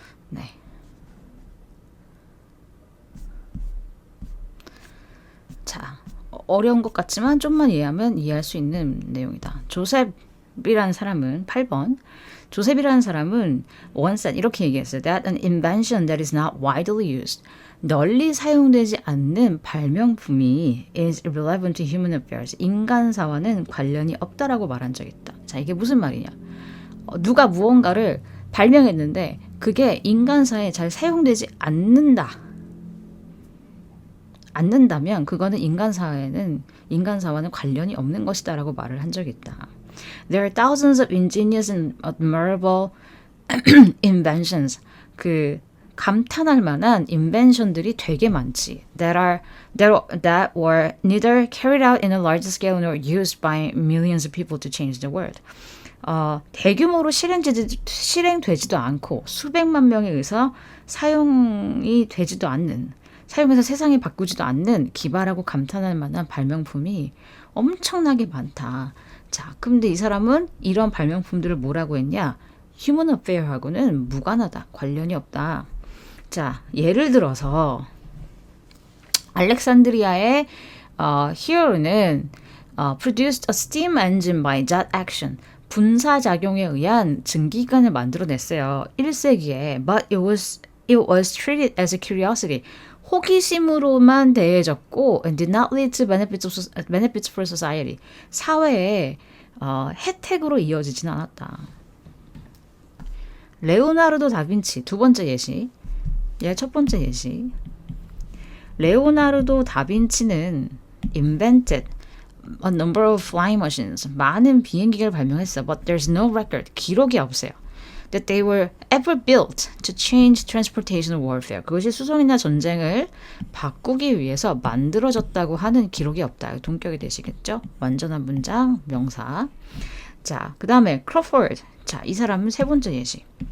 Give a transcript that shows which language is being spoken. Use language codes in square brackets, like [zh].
[ko] 네. 자. 어려운 것 같지만 좀만 이해하면 이해할 수 있는 내용이다. 조셉이라는 사람은 8번. 조셉이라는 사람은 once 이렇게 얘기했어요. [en] That an invention that is not widely used. [ko] 널리 사용되지 않는 발명품이 [en] is irrelevant to human affairs. [ko] 인간사와는 관련이 없다라고 말한 적이 있다. 자, 이게 무슨 말이냐. 누가 무언가를 발명했는데 그게 인간사에 잘 사용되지 않는다면 그거는 인간사와는 관련이 없는 것이다라고 말을 한 적이 있다. [en] There are thousands of ingenious and admirable inventions. [ko] 그 감탄할 만한 인벤션들이 되게 많지. [en] That were neither carried out in a large scale nor used by millions of people to change the world. [ko] 대규모로 실행되지도 않고 수백만 명에 의해서 사용이 되지도 않는, 사용해서 세상이 바꾸지도 않는 기발하고 감탄할 만한 발명품이 엄청나게 많다. 자, 근데 이 사람은 이런 발명품들을 뭐라고 했냐? 휴먼 어페어하고는 무관하다. 관련이 없다. 자, 예를 들어서 알렉산드리아의 히어로는 [en] produced a steam engine by jet action. [ko] 분사작용에 의한 증기관을 만들어냈어요. 1세기에. [en] But it was treated as a curiosity. [ko] 호기심으로만 대해졌고 [en] and did not lead to benefits for society. [ko] 사회에 혜택으로 이어지진 않았다. 레오나르도 다빈치 두 번째 예시. 첫 번째 예시. 레오나르도 다빈치는 [en] invented a number of flying machines. [ko] 많은 비행기를 발명했어. [en] But there's no record. [ko] 기록이 없어요. [en] That they were ever built to change transportation warfare. [ko] 그것이 수송이나 전쟁을 바꾸기 위해서 만들어졌다고 하는 기록이 없다. 동격이 되시겠죠? 완전한 문장, 명사. 자, 그 다음에 Crawford. 자, 이 사람은 세 번째 예시.